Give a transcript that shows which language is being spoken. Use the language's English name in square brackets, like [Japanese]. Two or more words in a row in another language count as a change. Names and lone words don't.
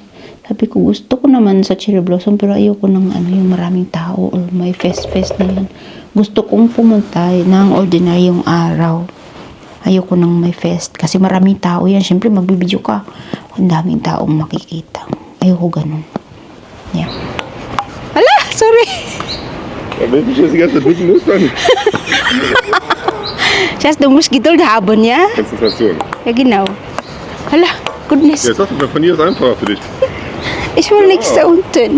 [Filipino] Sabi ko, gusto ko naman sa [English] cherry blossom [Filipino] pero ayoko ng yung maraming tao or may fest na yan. Gusto kong pumunta ng ordinaryong araw. Ayoko nang may fest. Kasi maraming tao yan. Siyempre, magbibideo ka. Ang daming taong makikita. Ayoko ganun. [English] Yeah. Hala! Sorry! [German] Ja, wenn ich das die ganze Zeit drücken muss, dann Just du musst Geduld haben, ja? Konzentration. Ja, genau. Hala! Goodness. Ja, sag mal, von hier ist einfacher für dich. Ich will nichts da unten.